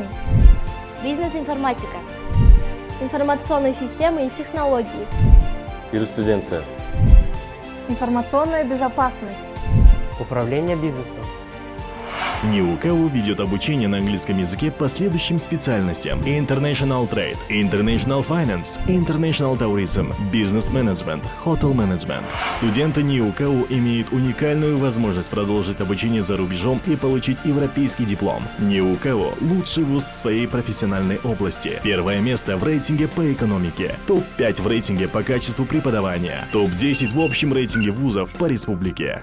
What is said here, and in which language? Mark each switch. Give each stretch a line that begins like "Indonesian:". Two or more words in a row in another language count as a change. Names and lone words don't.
Russian: Бизнес-информатика. Информационные системы и технологии. Юриспруденция. Информационная безопасность. Управление бизнесом. НИУКАУ ведет обучение на английском языке по следующим специальностям:
English: International Trade, International Finance, International Tourism, Business Management, Hotel Management.
Russian: Студенты НИУКАУ имеют уникальную возможность продолжить обучение за рубежом и получить европейский диплом. НИУКАУ – лучший вуз в своей профессиональной области. Первое место в рейтинге по экономике, топ-5 в рейтинге по качеству преподавания, топ-10 в общем рейтинге вузов по республике.